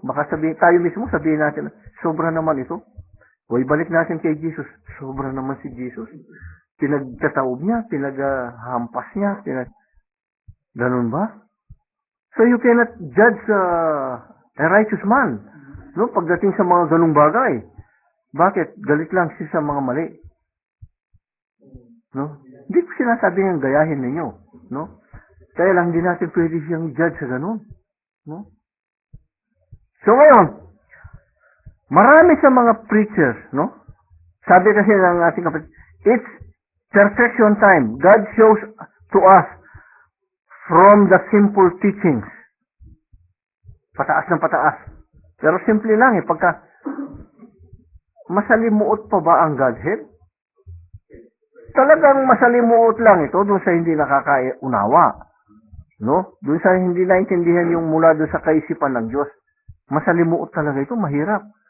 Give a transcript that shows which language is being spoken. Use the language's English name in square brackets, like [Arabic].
[Filipino] Baka sabihin, tayo mismo sabihin natin, sobra naman ito. O ibalik natin kay Jesus, sobra naman si Jesus. Pinagtataob niya, pinaghampas niya, ganun ba? [English] So you cannot judge a righteous man, no? [Filipino] Pagdating sa mga ganung bagay. Bakit? Galit lang siya sa mga mali. No? Hindi ko sinasabing gayahin ninyo, no? Kaya lang hindi natin pwede siyang judge sa ganun, no? So ngayon, marami sa mga preachers, no? Sabi kasi ng ating kapatid, [English] it's perfection time. God shows to us from the simple teachings. [Filipino] Pataas ng pataas. Pero simple lang eh. Pagka masalimuot pa ba ang Godhead? Talagang masalimuot lang ito doon sa hindi nakakaunawa. No? Doon sa hindi naintindihan yung mula doon sa kaisipan ng Diyos. Masalimuot talaga ito. Mahirap.